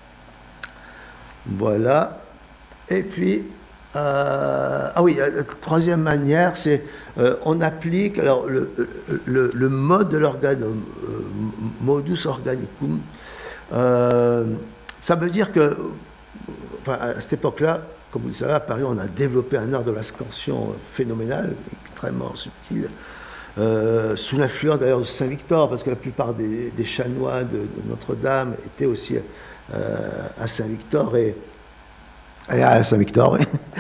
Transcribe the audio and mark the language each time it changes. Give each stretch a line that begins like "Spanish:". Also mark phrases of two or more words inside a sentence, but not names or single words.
French: Voilà. Et puis, troisième manière, c'est on applique alors le mode de l'organum,
Latin: modus organicum.
French: Ça veut dire que, enfin, à cette époque-là, comme vous le savez, à Paris, on a développé un art de la scansion phénoménal, extrêmement subtil, sous l'influence d'ailleurs de Saint-Victor, parce que la plupart des chanoines de Notre-Dame étaient aussi à Saint-Victor et à Saint-Victor, oui.